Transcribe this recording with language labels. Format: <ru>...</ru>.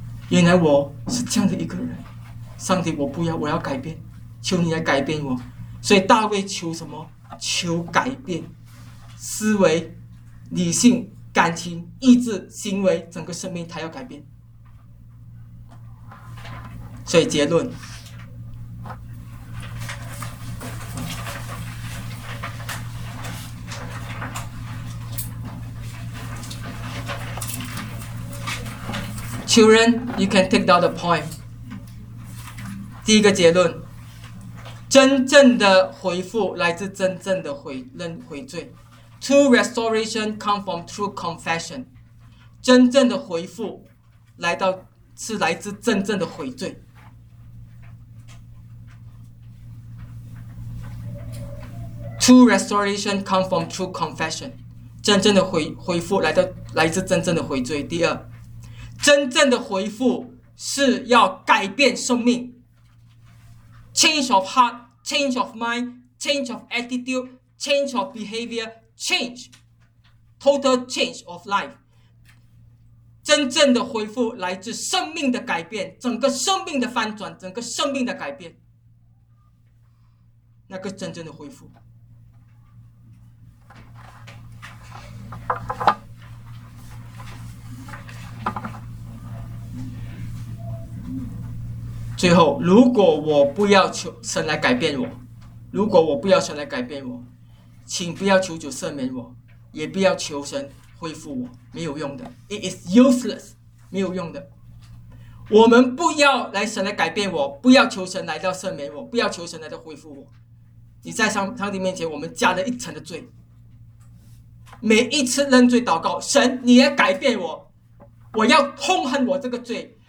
<zh>原来我是这样的一个人。上帝，我不要，我要改变，求你来改变我。所以大卫求什么？求改变，思维、理性、感情、意志、行为，整个生命他要改变。所以结论，</zh> <en>Children, you can take down the point.</en> <zh>第一个结论，真正的回复来自真正的悔罪。</zh> <en>True restoration comes from true confession.</en> <zh>真正的回复来自真正的悔罪。</zh> <en>True restoration comes from true confession.</en> <zh>真正的回复来自真正的悔罪。第二，真正的回复是要改变生命。</zh> <en>Change of heart, change of mind, change of attitude, change of behavior, change, total change of life.</en> <zh>真正的恢复来自生命的改变，整个生命的翻转，整个生命的改变。那个真正的恢复。最后，如果我不要求神来改变我，如果我不要神来改变我，请不要求主赦免我，也不要求神恢复我，没有用的。</zh> <en>It is useless，</en> <zh>没有用的。我们不要来神来改变我，不要求神来到赦免我，不要求神来到恢复我。你在上帝面前，我们加了一层的罪。每一次认罪祷告，神，你来改变我，我要痛恨我这个罪。</zh>